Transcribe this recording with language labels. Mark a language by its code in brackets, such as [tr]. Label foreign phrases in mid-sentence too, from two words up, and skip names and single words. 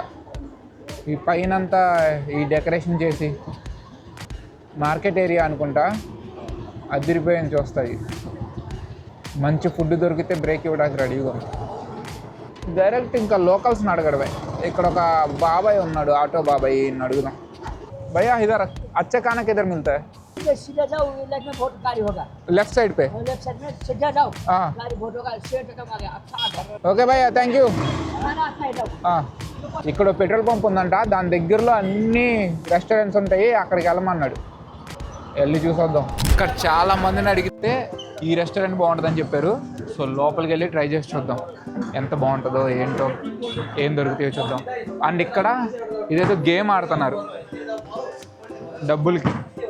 [te] ఈ పైన అంతా ఈ డెకరేషన్ చేసి మార్కెట్ ఏరియా అనుకుంటా. అదిరిపోయింది చూస్తాయి. మంచి ఫుడ్ దొరికితే బ్రేక్ ఇవ్వడానికి రెడీగా ఉంది. డైరెక్ట్ ఇంకా లోకల్స్ని అడగడమే. ఇక్కడ ఒక బాబాయ్ ఉన్నాడు, ఆటో బాబాయ్. అడుగుదాం. [hi] भैया इधर अच्छा खाना किधर मिलता है? सीधा जाओ, लेफ्ट में बहुत गाड़ी होगा। लेफ्ट साइड पे? लेफ्ट साइड में सीधा जाओ, हाँ गाड़ी बहुत होगा। [en] straight come [hi] आ गया। अच्छा [te] ఓకే భయ్యా, [en] thank you. [hi] खाना अच्छा है जाओ। [te] ఇక్కడ పెట్రోల్ పంప్ ఉందంట. దాని దగ్గరలో అన్ని రెస్టారెంట్స్ ఉంటాయి. అక్కడికి వెళ్ళమన్నాడు. వెళ్ళి చూసొద్దాం. ఇక్కడ చాలా మందిని అడిగితే ఈ రెస్టారెంట్ బాగుంటుందని చెప్పారు. సో లోపలికి వెళ్ళి ట్రై చేసి చూద్దాం ఎంత బాగుంటుందో ఏంటో, ఏం దొరుకుతాయో చూద్దాం. అండ్ ఇక్కడ ఇదేదో గేమ్ ఆడుతున్నారు డబ్బులకి.